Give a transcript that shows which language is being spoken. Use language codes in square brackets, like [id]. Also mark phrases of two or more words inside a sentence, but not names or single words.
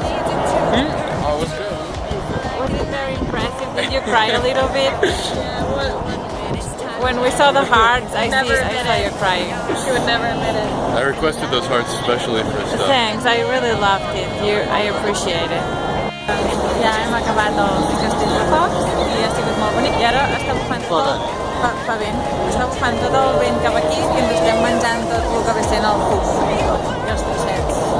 [en] Oh, it was good. Was it very impressive? Did you cry a little bit? When we saw the hearts, I saw you crying. She would never admit it. I requested those hearts especially for stuff. Thanks, I really loved it. I appreciate it. [ca] Ja hem acabat el castell de focs i ha sigut molt bonic. I ara està bufant tot. Fa vent. Està bufant tot el vent cap aquí i ens estem menjant tot el que ve sent el fum. I els trossets.